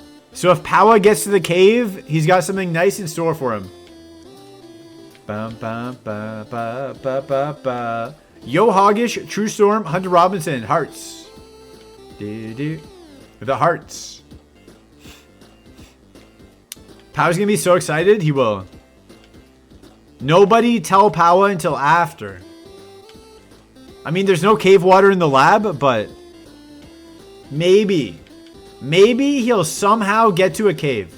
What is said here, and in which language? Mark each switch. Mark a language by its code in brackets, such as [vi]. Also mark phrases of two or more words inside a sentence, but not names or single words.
[en] So if Powa gets to the cave, he's got something nice in store for him. Bum, bum, ba, ba, ba, ba, ba. Yo Hoggish, True Storm, Hunter Robinson, hearts. The hearts. Powa's gonna be so excited, he will. Nobody tell Powa until after. I mean, there's no cave water in the lab, but maybe he'll somehow get to a cave.